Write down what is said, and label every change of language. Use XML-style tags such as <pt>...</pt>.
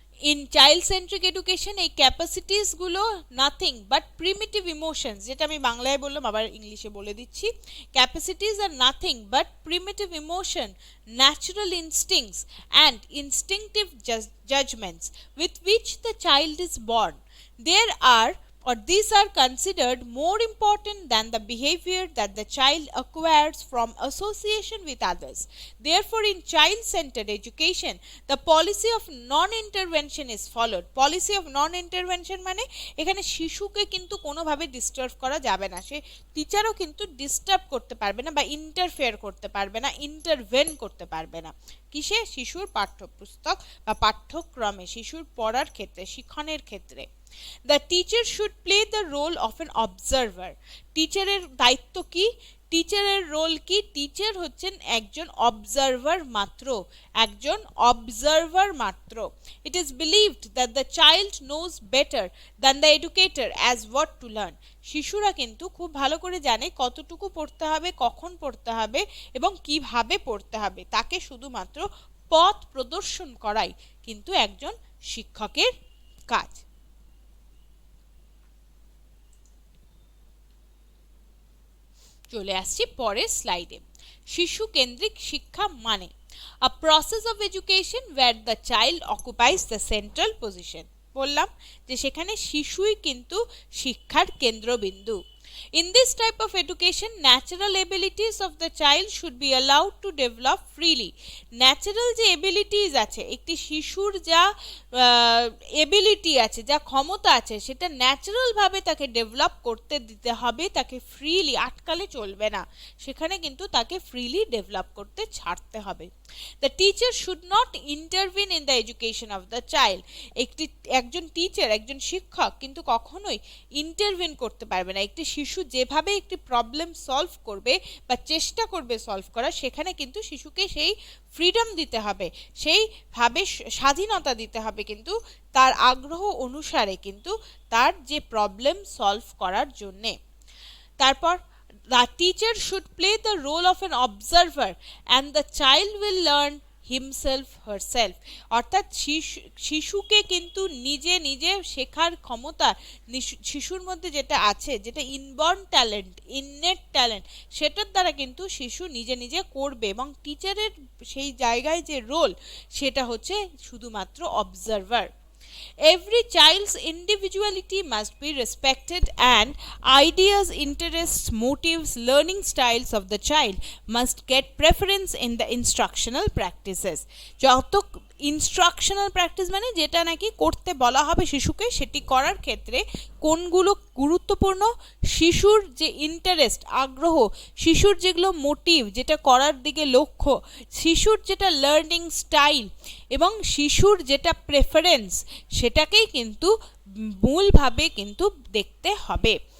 <en>in child centric education এই capacities গুলো nothing but primitive emotions,</en> <bn>যেটা আমি বাংলায় বললাম আবার ইংলিশে বলে দিচ্ছি।</bn> <en>Capacities আর nothing but primitive emotion, natural instincts and instinctive judgments with which the child is born. There are or these are considered more important than the behavior that the child acquires from association with others. Therefore, in child-centered education, the policy of non-intervention is followed. Policy of non-intervention</en> <bn>মানে এখানে শিশুকে কিন্তু কোনোভাবে disturb করা যাবে না, সে টিচারও কিন্তু disturb করতে পারবে না বা ইন্টারফেয়ার করতে পারবে না, ইন্টারভেন করতে পারবে না। কিসে? শিশুর পাঠ্যপুস্তক বা পাঠ্যক্রমে, শিশুর পড়ার ক্ষেত্রে, শিক্ষণের ক্ষেত্রে।</bn> <en>The teacher should play the role of an observer.</en> <bn>টিচারের দায়িত্ব কি? টিচারের রোল কি? টিচার হচ্ছেন একজন অবজারভার মাত্র, একজন অবজারভার মাত্র।</bn> <en>It is believed that the child knows better than the educator as what to learn.</en> <bn>শিশুরা কিন্তু খুব ভালো করে জানে কতটুকু পড়তে হবে, কখন পড়তে হবে এবং কিভাবে পড়তে হবে। তাকে শুধুমাত্র পথ প্রদর্শন করাই কিন্তু একজন শিক্ষকের কাজ। চলে আসছি পরের স্লাইডে। শিশু কেন্দ্রিক শিক্ষা মানে</bn> <en>a process of education where the child occupies the central position.</en> <bn>বললাম যে সেখানে শিশুই কিন্তু শিক্ষার কেন্দ্রবিন্দু।</bn> <en>In this type of education, natural abilities of the child should be allowed to develop freely.</en> <bn>Natural যে abilities আছে, একটি শিশুর যা এবিলিটি আছে, যা ক্ষমতা আছে, সেটা ন্যাচারাল ভাবে তাকে ডেভেলপ করতে দিতে হবে, তাকে ফ্রিলি আটকালে চলবে না, সেখানে কিন্তু তাকে ফ্রিলি ডেভেলপ করতে ছাড়তে হবে।</bn> <en>The teacher should not intervene in the education of the child.</en> <bn>একজন টিচার, একজন শিক্ষক কিন্তু কখনোই ইন্টারভিন করতে পারবে না। একটি শিশু যেভাবে একটি প্রবলেম সলভ করবে বা চেষ্টা করবে সলভ করার, সেখানে কিন্তু শিশুকে সেই ফ্রিডম দিতে হবে, সেইভাবে স্বাধীনতা দিতে হবে, কিন্তু তার আগ্রহ অনুসারে কিন্তু তার যে প্রবলেম সলভ করার জন্যে।</bn> <en>তারপর the teacher should play the role of an observer and the child will learn himself herself.</en> <bn>অর্থাৎ শিশুকে কিন্তু নিজে নিজে শেখার ক্ষমতা শিশুর মধ্যে যেটা আছে, যেটা ইনবর্ন ট্যালেন্ট, ইননেট ট্যালেন্ট, সেটার দ্বারা কিন্তু শিশু নিজে নিজে করবে, এবং টিচারের সেই জায়গায় যে রোল সেটা হচ্ছে শুধুমাত্র observer.</bn> <en>Every child's individuality must be respected and ideas, interests, motives, learning styles of the child must get preference in the instructional practices.</en> <bn>যত ইনস্ট্রাকশনাল প্র্যাকটিস মানে যেটা নাকি করতে বলা হবে শিশুকে, সেটি করার ক্ষেত্রে কোনগুলো গুরুত্বপূর্ণ? শিশুর যে ইন্টারেস্ট, আগ্রহ, শিশুর যেগুলো মোটিভ, যেটা করার দিকে লক্ষ্য, শিশুর যেটা লার্নিং স্টাইল এবং শিশুর যেটা প্রেফারেন্স, সেটাকেই কিন্তু মূলভাবে কিন্তু দেখতে হবে।</bn>